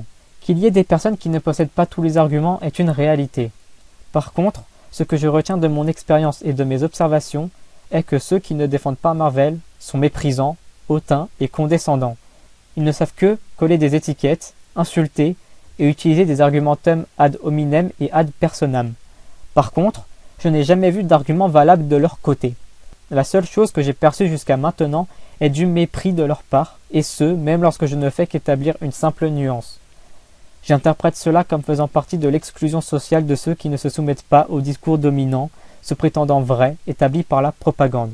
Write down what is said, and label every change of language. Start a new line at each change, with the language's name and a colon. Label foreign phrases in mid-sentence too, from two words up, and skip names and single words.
French: Qu'il y ait des personnes qui ne possèdent pas tous les arguments est une réalité. Par contre, ce que je retiens de mon expérience et de mes observations est que ceux qui ne défendent pas Marvel sont méprisants, hautains et condescendants. Ils ne savent que coller des étiquettes, insulter et utiliser des
Latin: argumentum ad hominem et ad personam.
French: Par contre, je n'ai jamais vu d'argument valable de leur côté. La seule chose que j'ai perçue jusqu'à maintenant est du mépris de leur part, et ce, même lorsque je ne fais qu'établir une simple nuance. J'interprète cela comme faisant partie de l'exclusion sociale de ceux qui ne se soumettent pas au discours dominant, se prétendant vrai, établi par la propagande.